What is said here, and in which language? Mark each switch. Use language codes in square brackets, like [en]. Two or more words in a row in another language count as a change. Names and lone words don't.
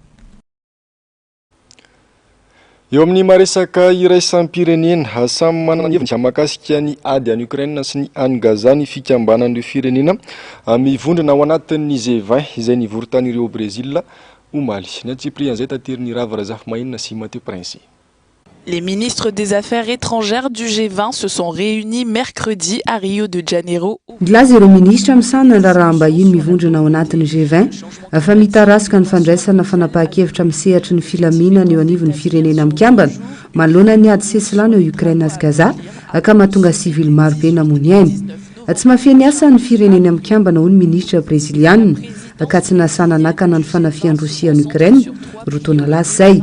[mg] Eo amin'ny maresaka iraisampirenena samy manana ny hevitra mahakasika ny ady any Ukraine sy ny any Gaza ny fikambanan'ireo firenena mivondrona ao anatin'ny G20 izay nivory ireo Brésil omaly. Ny antsiprian izay tateriny Rava Razafmahinina sy Matteo Prince. [fr] Les ministres des Affaires étrangères du G20 se sont réunis mercredi à Rio de Janeiro. [mg] Nilaza ireo ministra misanana ny raharaham-bahiny mivondrona ao anatin'ny G20 fa mitarasika ny fandraisana fanapahan-kevitra misehatra ny filaminana eo anivon'ny firenena mikambana manoloana ny ady sesilana eo Ukraine sy Gaza ka mahatonga sivily maro be namony aina. Tsy mafeny asa ny firenena mikambana ho ny ministra brezilianina ka tsy nasana nakana ny fanafian'ny Rosia ny Ukraine roa taona lasa izay.